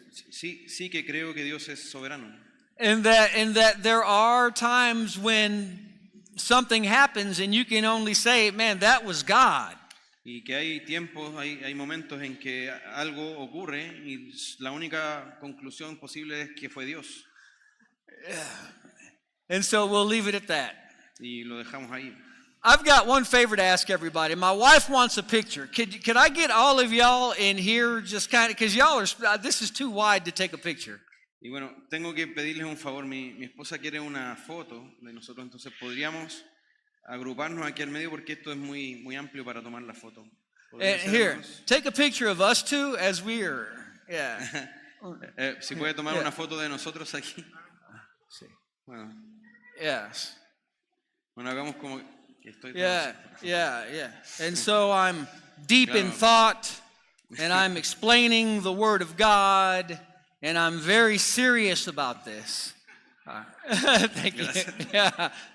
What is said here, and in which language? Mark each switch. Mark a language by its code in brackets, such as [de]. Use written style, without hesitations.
[es] Sí que creo que Dios es soberano. [en] And that there are times when something happens and you can only say, man, that was God. [es] Y que hay tiempos, hay momentos en que algo ocurre y la única conclusión posible es que fue Dios. [en] And so we'll leave it at that. [es] Y lo dejamos ahí. [en] I've got one favor to ask everybody. My wife wants a picture. Could I get all of y'all in here just kind of, because y'all are, this is too wide to take a picture. [es] Y bueno, tengo que pedirles un favor. Mi esposa quiere una foto de nosotros, entonces podríamos agruparnos aquí al medio porque esto es muy amplio para tomar la foto. [en] Here, take a picture of us two as we are. Yeah. [es] Si puede tomar una foto de nosotros aquí. Sí. Bueno, [en] Yes. [es] bueno, hagamos como que estoy. [en] Yeah. And so I'm deep in thought, and I'm explaining the Word of God, and I'm very serious about this. Thank you. Yeah.